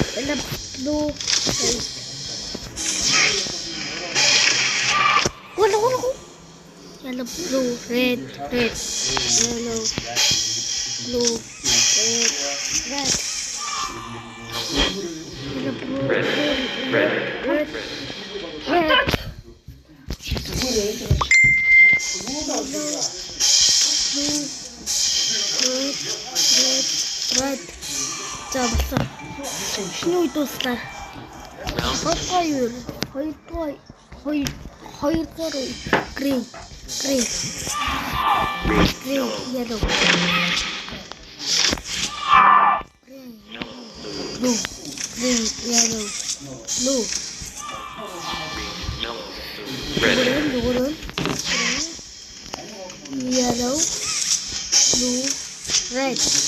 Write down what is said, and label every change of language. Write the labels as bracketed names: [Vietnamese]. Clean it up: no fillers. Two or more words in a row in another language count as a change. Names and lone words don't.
[English] blue, yellow, blue, red, yellow, blue, red, red. [Mongolian] За болсон. Шинэ үед дуслаа. [English] Хоёр green, yellow. Blue, green, yellow, blue. red, Yellow, blue, red.